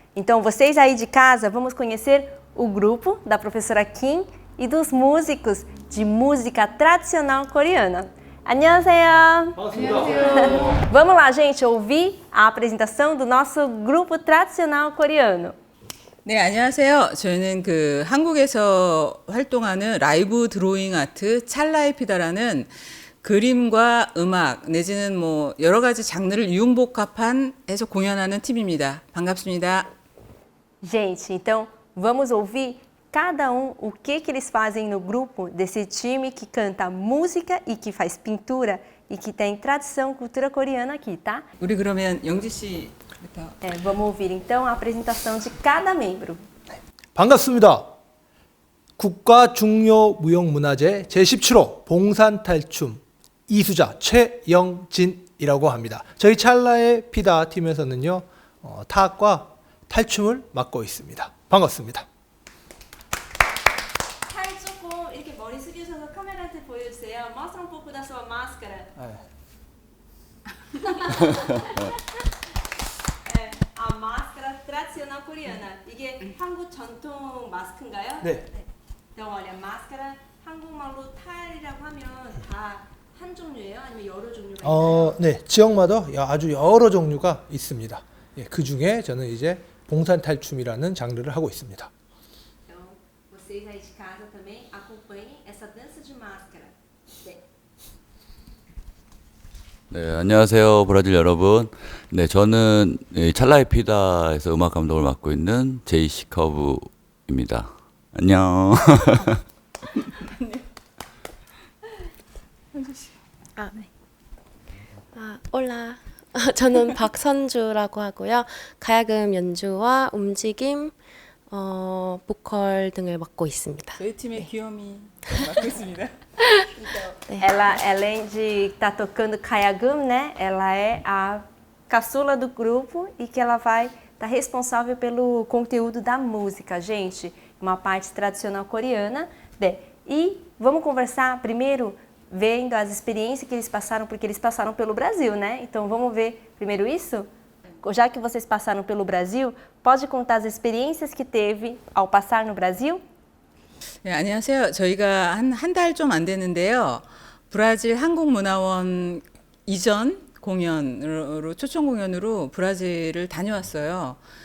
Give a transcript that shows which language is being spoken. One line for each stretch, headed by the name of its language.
Portuguese: Então vocês aí de casa, vamos conhecer o grupo da professora Kim e dos músicos de música tradicional coreana.
Korean: 안녕하세요.
Portuguese: Vamos lá, gente, ouvir a apresentação do nosso grupo tradicional coreano.
Korean: 네, 안녕하세요. 저희는 한국에서 활동하는 라이브 드로잉 아트 찰나의 피다라는 그림과 음악 내지는 여러 가지 장르를 융복합한 해서 공연하는 팀입니다. 반갑습니다.
Portuguese: Gente, então vamos ouvir cada o que eles fazem no grupo desse time que canta música e que faz pintura e que tem tradição, cultura coreana aqui, tá?
Korean: 우리 그러면 영지 씨부터.
Portuguese: Vamos ouvir então a apresentação de cada membro.
Korean: 반갑습니다. 국가중요무형문화재 제17호 봉산탈춤 이수자 최영진이라고 합니다. 저희 찰나의 피다 팀에서는요 타악과 탈춤을 맡고 있습니다. 반갑습니다. 팔 조금 이렇게 머리 숙이셔서 카메라한테 보여주세요.
Portuguese: Mostra pouco da sua máscara. A máscara tradicional coreana.
Korean: 이게 한국 전통 마스크인가요? 네.
Portuguese: então, olha, máscara
Korean: 한국말로 탈이라고 하면 다 한 종류예요? 아니면 여러 종류가 있나요? 네, 지역마다 아주 여러 종류가 있습니다. 예, 그 중에 저는 이제 봉산탈춤이라는 장르를 하고 있습니다. Então, vocês aí de casa também acompanhem essa dança de máscara. 네. 네, 안녕하세요, 브라질 여러분. 네, 저는 찰나의 피다에서 음악 감독을 맡고 있는 제이시 커브입니다. 안녕. 네.
Portuguese: 올라.
Korean: 저는 박선주라고 하고요. 가야금 연주와 움직임, 보컬 등을 맡고 있습니다. 저희 팀의 귀요미 맡고 있습니다.
Portuguese: Ela, além de estar tocando Kayagum, né? Ela é a caçula do grupo e que ela vai estar responsável pelo conteúdo da música, gente. Uma parte tradicional coreana. E vamos conversar primeiro vendo as experiências que eles passaram, porque eles passaram pelo Brasil, né? Então vamos ver primeiro isso? Já que vocês passaram pelo Brasil, pode contar as experiências que teve ao passar no Brasil?
Korean: 네, 안녕하세요. 저희가 한 달 좀 안 됐는데요. 브라질 한국문화원 이전 공연으로 초청 공연으로 브라질을 다녀왔어요.